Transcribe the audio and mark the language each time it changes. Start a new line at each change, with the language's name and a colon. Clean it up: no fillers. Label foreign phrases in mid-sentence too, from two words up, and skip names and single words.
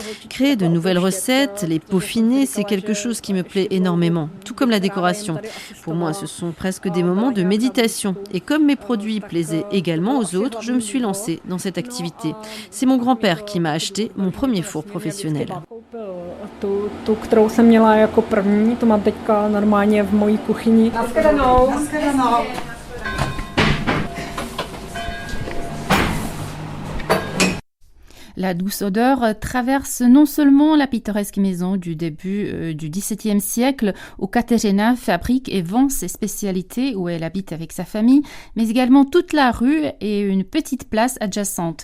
French: Créer de nouvelles recettes, les peaufiner, c'est quelque chose qui me plaît énormément, tout comme la décoration. Pour moi, ce sont presque des moments de méditation. Et comme mes produits plaisaient également aux autres, je me suis lancée dans cette activité. C'est mon grand-père qui m'a acheté mon premier four professionnel.
Czech: Tu, kterou jsem měla jako první, to mám teďka normálně v mojí kuchyni.
French: La douce odeur traverse non seulement la pittoresque maison du début du XVIIe siècle où Kateřina fabrique et vend ses spécialités où elle habite avec sa famille, mais également toute la rue et une petite place adjacente.